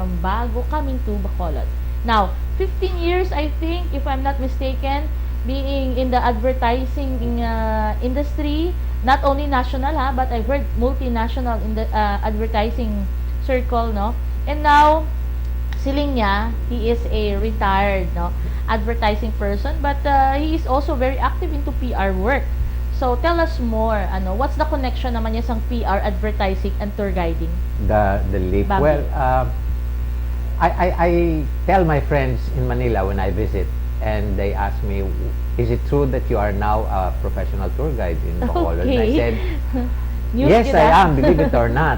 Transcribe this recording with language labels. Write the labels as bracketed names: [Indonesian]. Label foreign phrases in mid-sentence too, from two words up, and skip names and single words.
[English] from Bago, coming to Bacolod. Now, 15 years, I think, if I'm not mistaken, being in the advertising industry, not only national but I've heard multinational in the advertising circle, and now [Hiligaynon] siling niya, [English] he is a retired advertising person, but he is also very active into PR work. So tell us more, what's the connection [Hiligaynon] naman niya sa PR, [English] advertising and tour guiding? The leap. Bambi. Well, I tell my friends in Manila when I visit, and they ask me, is it true that you are now a professional tour guide in Bacolod? And I said, News yes, kita. I am, believe it or not.